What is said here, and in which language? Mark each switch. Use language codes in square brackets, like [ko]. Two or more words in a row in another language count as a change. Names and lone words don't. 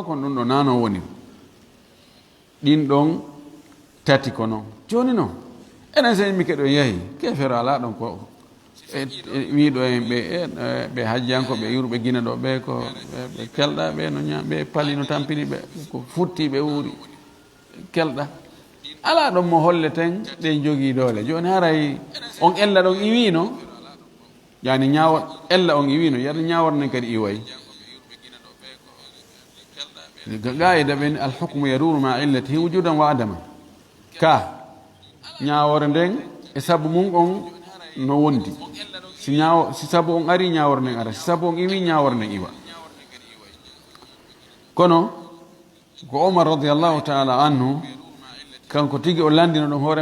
[ff] kon ɗum ɗo nano woni ɗin ɗon tati ko noon joni noon enen sen mi keɗo yeehi kefero ala ɗon ko wiiɗo en ɓe hajjanko ɓe yurɓe gina ɗo ɓe ko ɓe kelɗa ɓe no ñam ɓe pali no tampini ɓe ko futti ɓe wuuri kelɗa ala ɗon mo holleten ɗen jogii doole joni haray on ella ɗon iwino yani ñawor ella on iwino yata ñawornen kadi iwayi [ar] قاعدة بين الحكم يدور مع علته وجودا وعدما [ff] كا ñawore nden e sabu mum on no wondi si sabu on ari ñawore nden ara si sabu on iwi ñawore nden iwa kono ko Omar [ar] رضي الله تعالى عنه [ff] kanko tigi o landino ɗon hoore